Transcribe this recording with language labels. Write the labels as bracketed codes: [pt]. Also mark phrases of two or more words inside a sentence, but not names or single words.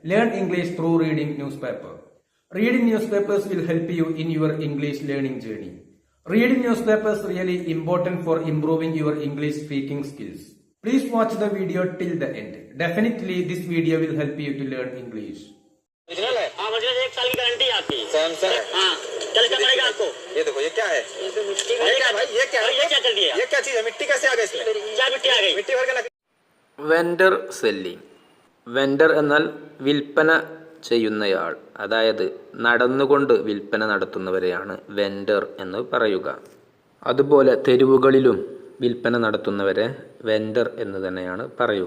[en] Learn English through reading newspaper. Reading newspapers will help you in your English learning journey. Reading newspapers really important for improving your English speaking skills. Please watch the video till the end. Definitely this video will help you to learn English. [hi] हाँ मुझे 1 साल की गारंटी आपकी सैमसंग। हाँ चल क्या पड़ेगा आपको। ये देखो ये क्या है? ये मिट्टी ये क्या भाई? ये क्या है? ये क्या कर दिया? ये क्या चीज है? मिट्टी कैसे आ गई इसमें? क्या मिट्टी आ गई? मिट्टी भर के ना। [en] vendor selling. [ml] വെൻഡർ എന്നാൽ വിൽപ്പന ചെയ്യുന്നയാൾ, അതായത് നടന്നുകൊണ്ട് വിൽപ്പന നടത്തുന്നവരെയാണ് വെൻഡർ എന്ന് പറയുക. അതുപോലെ തെരുവുകളിലും വിൽപ്പന നടത്തുന്നവരെ വെൻഡർ എന്ന് തന്നെയാണ് പറയുക.